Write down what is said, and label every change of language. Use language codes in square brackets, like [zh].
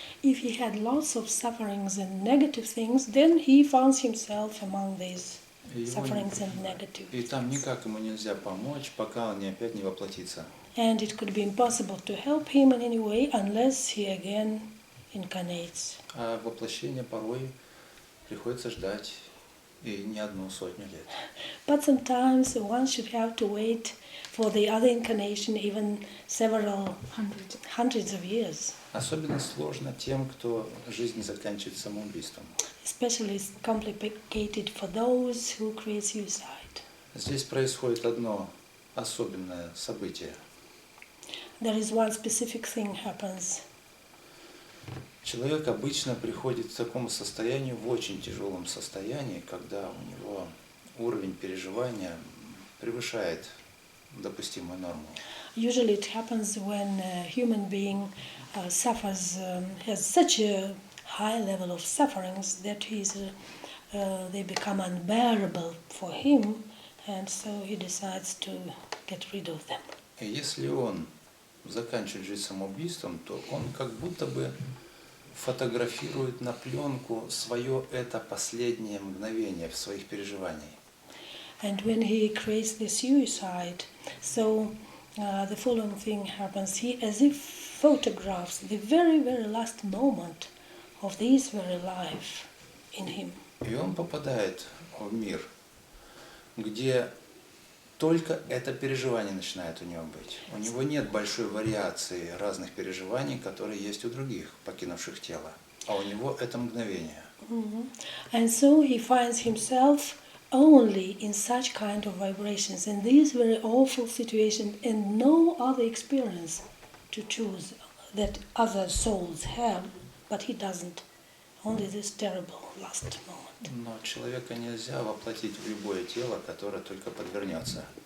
[en] If he had lots of sufferings and negative things, then he finds himself among these [ru] И его [en] sufferings and negative [ru] И там [en] things. [ru] никак ему нельзя помочь, пока он опять не воплотится. [en] And it could be impossible to help him in any way unless he again incarnates. [ru] А воплощение порой приходится ждать и не одну сотню лет. [en] But sometimes one should have to wait for the other incarnation even several hundreds of years. [ru] Особенно сложно тем, кто жизнь заканчивает самоубийством. [en] Especially it's complicated for those who create suicide. [ru] Здесь происходит одно особенное событие. [en] There is one specific thing happens. [ru] Человек обычно приходит к такому состоянию, в очень тяжелом состоянии, когда у него уровень переживания превышает допустимую норму. [en] Usually it happens when a human being suffers, has such a high level of sufferings that they become unbearable for him, and so he decides to get rid of them. [ru] И если он заканчивает жизнь самоубийством, то он как будто бы фотографирует на пленку свое это последнее мгновение в своих переживаниях. [en] And when he creates the suicide, so the following thing happens. He as if photographs the very, very last moment of this very life in him. [ru] И он попадает в мир, где только это переживание начинает у него быть. У него нет большой вариации разных переживаний, которые есть у других, покинувших тело. А у него это мгновение. [en] And so he finds himself only in such kind of vibrations, in this very awful situation, and no other experience to choose that other souls have, but he doesn't. Only this terrible last moment. [ru] Но человека нельзя воплотить в любое тело, которое только подвернется.